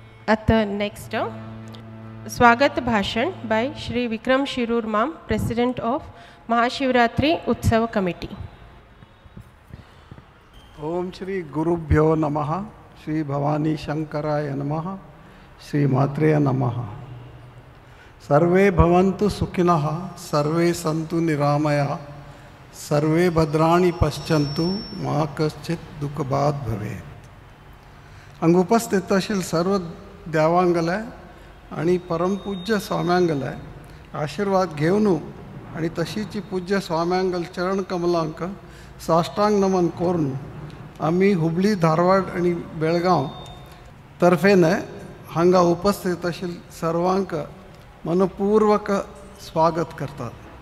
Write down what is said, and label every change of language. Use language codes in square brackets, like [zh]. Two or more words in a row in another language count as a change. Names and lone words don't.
[kok] आता नेक्स्ट स्वागत भाषण बाय श्री विक्रम शिरूर माम, [en] president of [kok] महाशिवरात्रि उत्सव कमिटी. [sa] ओम श्री गुरुभ्यो नमः. श्री भवानी शंकराय नमः. श्री मात्रे नमः. सर्वे भवन्तु सुखिनः, सर्वे सन्तु निरामया, सर्वे भद्राणि पश्यन्तु, मा कश्चित् दुःखभाग् भवेत्. [kok] हांगा उपस्थित आशिल्ले सर्व देवांगले आणि परमपूज्य स्वाम्यांगले आशीर्वाद घेवन आणि तशीच पूज्य स्वाम्यांगल चरण कमलांक साष्टांग नमन करून आम्ही हुबळी, धारवाड आणि बेळगाव तर्फेने हांगा उपस्थित आशिल्ले सर्वांक मनपूर्वक स्वागत करतात.